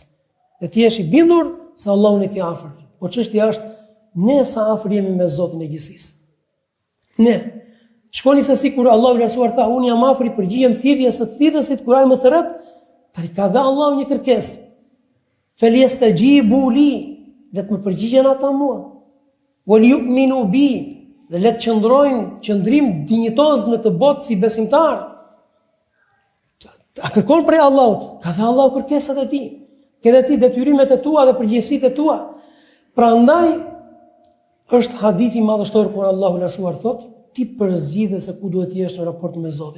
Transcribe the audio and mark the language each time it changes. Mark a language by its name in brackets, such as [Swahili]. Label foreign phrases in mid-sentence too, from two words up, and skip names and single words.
[Albanian] Dhe ti jesh i bindur se Allahu ne ke afër. Po çështja është ne sa afër jemi me Zotin e gjithësisë. Ne shkoni se si kur Allahu i lartësuar tha, unë jam afër i përgjigjem thirrjes së thirrësit kur ai më thret, tani ka dhënë Allahu një kërkesë. [Arabic] فليستجيبوا لي, [Albanian] le të më përgjigjen ata mua. [Arabic] وليؤمنوا بي, [Albanian] dhe le të qëndrojnë qëndrim dinjitoz në të botë si besimtar. A kërkon prej Allahut, ka dhënë Allahu kërkesat e tij. Ke dhe ti detyrimet e tua dhe përgjegjësitë e tua. Prandaj është hadithi madhështor kur Allahu i lartësuar thotë, ti përzgjidhe se ku duhet jesh në raport me Zotin.